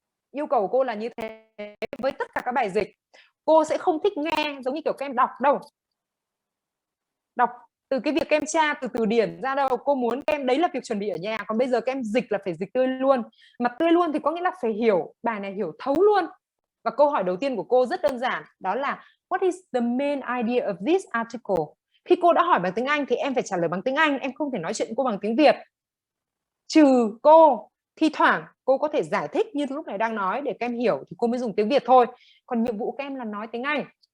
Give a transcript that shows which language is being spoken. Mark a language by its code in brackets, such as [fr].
[vi] Yêu cầu của cô là như thế với tất cả các bài dịch. Cô sẽ không thích nghe giống như kiểu các em đọc đâu. Đọc từ cái việc các em tra từ từ điển ra đâu. Cô muốn các em đấy là việc chuẩn bị ở nhà. Còn bây giờ các em dịch là phải dịch tươi luôn. Mà tươi luôn thì có nghĩa là phải hiểu bài này, hiểu thấu luôn. Và câu hỏi đầu tiên của cô rất đơn giản. Đó là [en] what is the main idea of this article? [vi] Khi cô đã hỏi bằng tiếng Anh thì em phải trả lời bằng tiếng Anh. Em không thể nói chuyện cô bằng tiếng Việt. Trừ cô thi thoảng cô có thể giải thích như lúc này đang nói để các em hiểu thì cô mới dùng tiếng Việt thôi. Còn nhiệm vụ các em là nói tiếng Anh.